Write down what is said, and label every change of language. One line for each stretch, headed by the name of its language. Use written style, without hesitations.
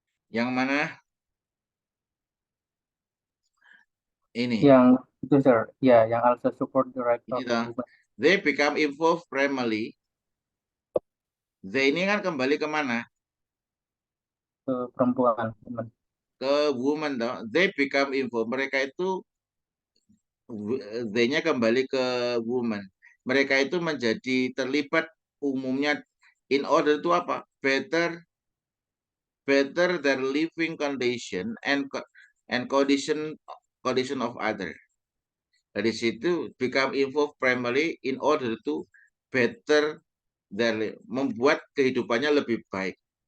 Indonesian: Yang mana? Ini. Yang itu sir, ya, yang
English: also support the right of women. They become involved primarily.
Indonesian: They ini kan kembali kemana? Ke perempuan, women. Ke woman dong.
English: They become involved.
Indonesian: Mereka itu they-nya kembali ke woman. Mereka itu menjadi terlibat umumnya
English: in order to
Indonesian: apa?
English: Better their living condition and condition of other.
Indonesian: Dari situ
English: become involved primarily in order to better their,
Indonesian: membuat kehidupannya lebih baik.